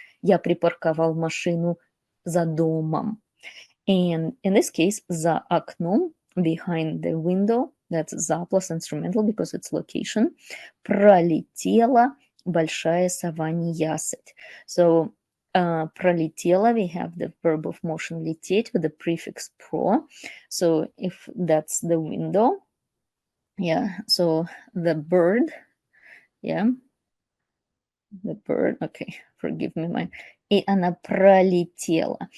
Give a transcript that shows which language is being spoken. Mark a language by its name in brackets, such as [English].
[Russian] Я припарковал машину за домом. [English] And in this case, [Russian] за окном, [English] behind the window, that's за plus instrumental because it's location. [Russian] Пролетела большая сова неясыть. [English] So пролетела, we have the verb of motion лететь with the prefix pro. So if that's the window, yeah, so the bird, yeah, the bird, okay, forgive me, [Russian] и она пролетела.